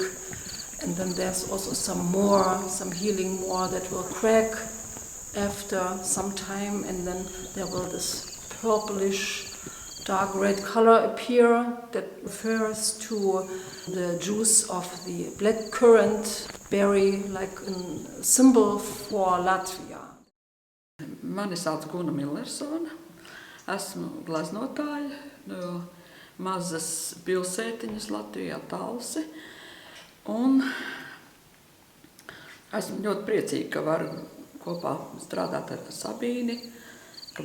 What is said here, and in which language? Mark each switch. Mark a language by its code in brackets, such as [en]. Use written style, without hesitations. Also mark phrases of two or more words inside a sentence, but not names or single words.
[en] And then there's also some healing more that will crack after some time, and then there will this purplish, dark red color appear that refers to the juice of the blackcurrant berry, like a symbol for Latvia. [lv] Mani sauc Gunnar Müller-Sohne. Esmu gleznotāja no mazas pilsētiņas Latvijā, Talsi. Un esmu ļoti priecīga, ka varu kopā strādāt ar Sabīni, ka